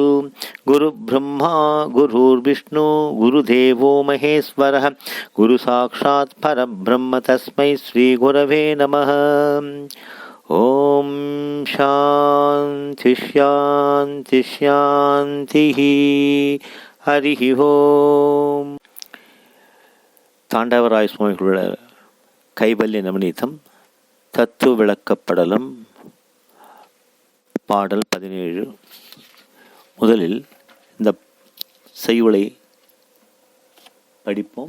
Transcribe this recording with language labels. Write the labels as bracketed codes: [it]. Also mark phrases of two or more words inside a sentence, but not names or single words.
[sa] गुरुब्रह्मा गुरुर्विष्णु गुरुदेवो महेश्वरः गुरुसाक्षात् परब्रह्म तस्मै श्रीगुरवे नमः। ॐ शान्ति शान्ति शान्तिः। हरिः ओम्. [ta] தாண்டவராய சுவாமிகளோட கைவல்ய நவநீதம் தத்துவ விளக்கப்படலம் பாடல் 17. முதலில் இந்த செய்யுளை படிப்போம்.